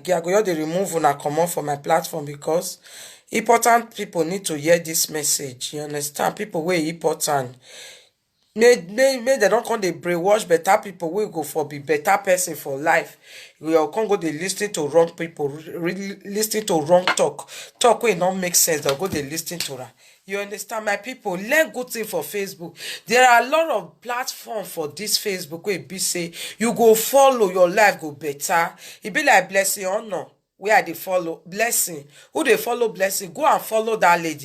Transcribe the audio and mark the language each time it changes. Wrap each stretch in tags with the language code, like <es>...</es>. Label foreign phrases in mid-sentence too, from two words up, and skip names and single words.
<pcm>I go just dey remove una comot for my platform, because important people need to hear this message. You understand? People wey important. Make dem don come dey brainwash better people wey go for be better person for life. We all come go dey lis ten to wrong people, really lis ten to wrong talk wey no make sense. They'll go dey lis ten to am. You understand? My people, learn good thing for Facebook. There are a lot of platforms for this Facebook where be say you go follow, your life go better. It be like Blessing or no. Where they follow Blessing, who they follow Blessing, go and follow that lady.</pcm>